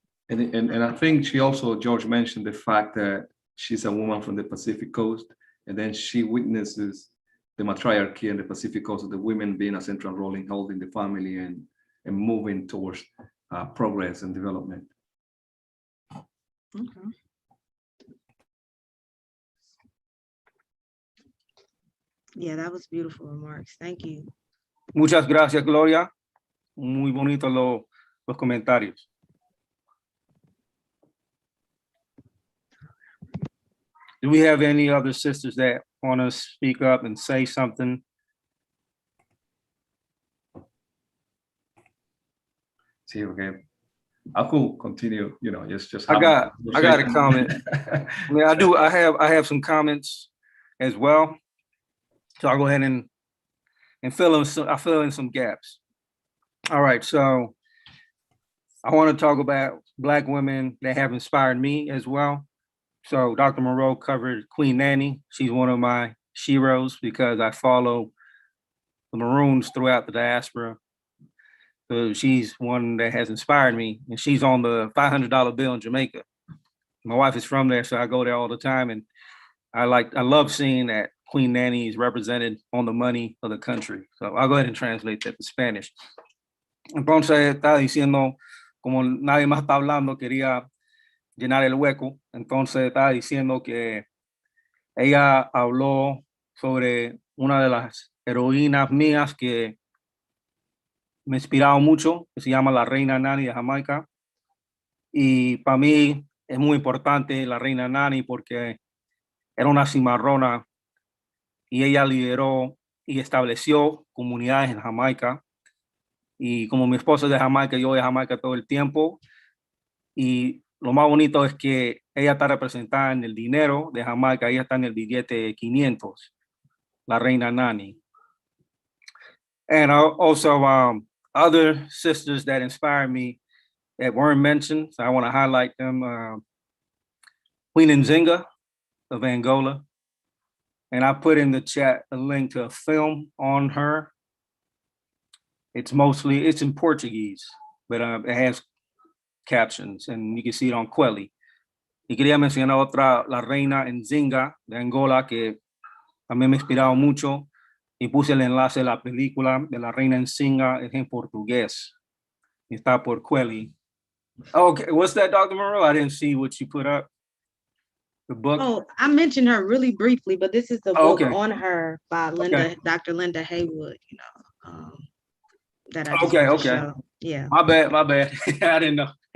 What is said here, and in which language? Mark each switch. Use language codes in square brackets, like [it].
[en] And I think she also, George mentioned the fact that she's a woman from the Pacific Coast, and then she witnesses the matriarchy in the Pacific Coast of the women being a central role in holding the family and moving towards progress and development. Okay. Yeah, that was beautiful remarks. Thank you. [es] Muchas gracias, Gloria. Muy bonito los comentarios. [en] Do we have any other sisters that want to speak up and say something? See, okay. I could continue, you know, just I got a comment. I mean, I have some comments as well. So I'll go ahead and fill in some gaps. All right, so I want to talk about Black women that have inspired me as well. So Dr. Monroe covered Queen Nanny. She's one of my sheroes because I follow the Maroons throughout the diaspora. So she's one that has inspired me, and she's on the $500 bill in Jamaica. My wife is from there, so I go there all the time, and I love seeing that Queen Nanny is represented on the money of the country. So I'll go ahead and translate that to Spanish. [es] Entonces está diciendo, como nadie más está hablando, quería llenar el hueco. Entonces estaba diciendo que ella habló sobre una de las heroínas mías que me ha inspirado mucho, que se llama la Reina Nani de Jamaica. Y para mí es muy importante la Reina Nani porque era una cimarrona y ella lideró y estableció comunidades en Jamaica. Y como mi esposa es de Jamaica, yo voy a Jamaica todo el tiempo. Y lo más bonito es que ella está representada en el dinero de Jamaica, ella está en el billete de 500, la Reina Nani. [en] And also other sisters that inspired me that weren't mentioned, so I want to highlight them. Queen Nzinga of Angola. And I put in the chat a link to a film on her. It's in Portuguese, but it has captions and you can see it on Quelly. [es] Y quería mencionar otra, la Reina Nzinga de Angola, que también me ha inspirado mucho. Y puse el enlace de la película de la Reina Nzinga en portugués. Está por Quelly. [en] Okay, what's that, Dr. Monroe? I didn't see what you put up. The book? Oh, I mentioned her really briefly, but this is the book okay. on her by Dr. Linda Haywood, you know, that I just okay. show. Yeah. My bad. I didn't know.